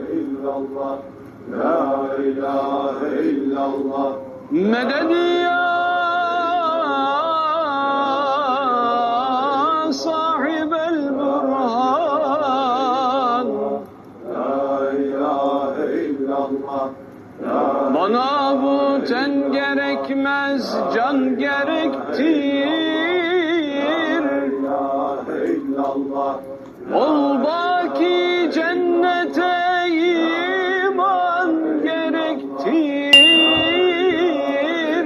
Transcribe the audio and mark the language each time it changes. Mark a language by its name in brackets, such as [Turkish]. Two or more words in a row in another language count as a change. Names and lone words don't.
[Arabic] لا إله إلا الله مدد يا صاحب البرهان لا إله إلا الله [Turkish] bana bu ten gerekmez can gerektir ol baki cennete iman gerektir